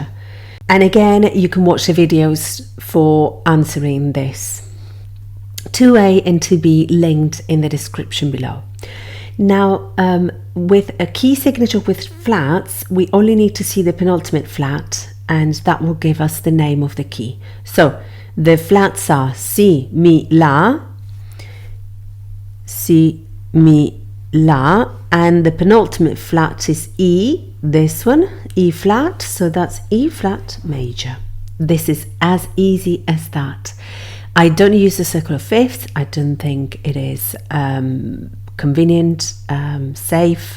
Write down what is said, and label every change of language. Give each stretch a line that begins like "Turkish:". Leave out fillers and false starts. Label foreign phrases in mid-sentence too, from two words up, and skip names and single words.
English: And again, you can watch the videos for answering this. 2A and 2B linked in the description below. Now, with a key signature with flats, we only need to see the penultimate flat, and that will give us the name of the key. So the flats are si, mi, la, si, mi, la, and the penultimate flat is E, this one, E flat, so that's E flat major. This is as easy as that. I don't use the circle of fifths. I don't think it is convenient, safe.